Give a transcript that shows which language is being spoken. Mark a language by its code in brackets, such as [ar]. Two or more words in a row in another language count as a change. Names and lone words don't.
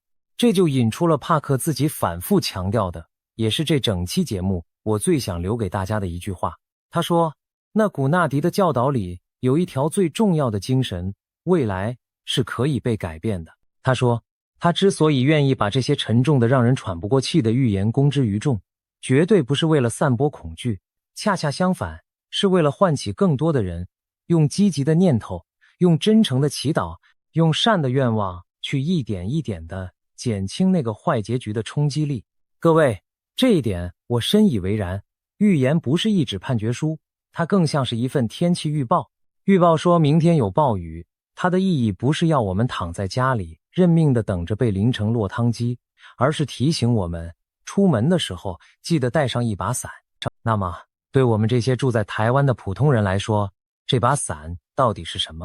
[zh] 這就引出了帕克自己反復強調的，也是這整期節目我最想留給大家的一句話。他說，那古納迪的教導裡有一條最重要的精神，未來是可以被改變的。他說，他之所以願意把這些沉重的让人喘不過氣的預言公之於眾，絕對不是為了散播恐懼，恰恰相反，是為了喚起更多的人，用積極的念頭，用真誠的祈禱，用善的願望，去一點一點地減輕那個壞結局的衝擊力。各位，這一點我深以為然。預言不是一紙判決書，它更像是一份天氣預報。預報說明天有暴雨，它的意義不是要我們躺在家裡認命地等着被淋成落湯雞，而是提醒我們出門的時候記得帶上一把傘。那麼對我們這些住在台灣的普通人來說，這把傘到底是什麼？